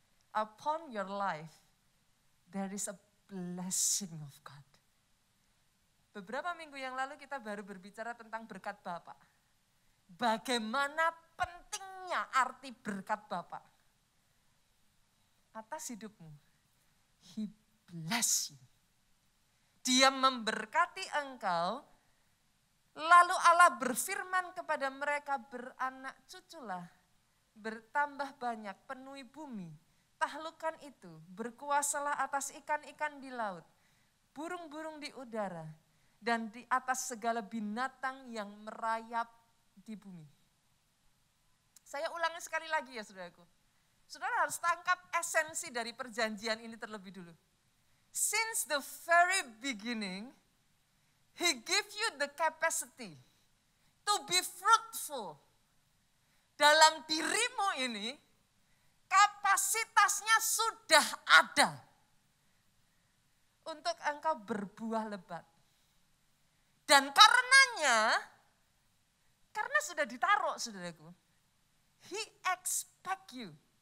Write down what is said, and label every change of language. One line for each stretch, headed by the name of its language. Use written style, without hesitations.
English: Upon your life, there is a blessing of God.
Indonesian: Beberapa minggu yang lalu kita baru berbicara tentang berkat Bapak. Bagaimana pentingnya arti berkat Bapak atas hidupmu.
English: He bless you.
Indonesian: Dia memberkati engkau, lalu Allah berfirman kepada mereka, beranak cuculah, bertambah banyak, penuhi bumi. Taklukkan itu, berkuasalah atas ikan-ikan di laut, burung-burung di udara, dan di atas segala binatang yang merayap di bumi. Saya ulangi sekali lagi ya saudaraku. Saudara harus tangkap esensi dari perjanjian ini terlebih dulu.
English: Since the very beginning, He give you the capacity to be fruitful.
Indonesian: Dalam dirimu ini, kapasitasnya sudah ada untuk engkau berbuah lebat. Dan karenanya, karena sudah ditaruh saudaraku,
English: He expect you.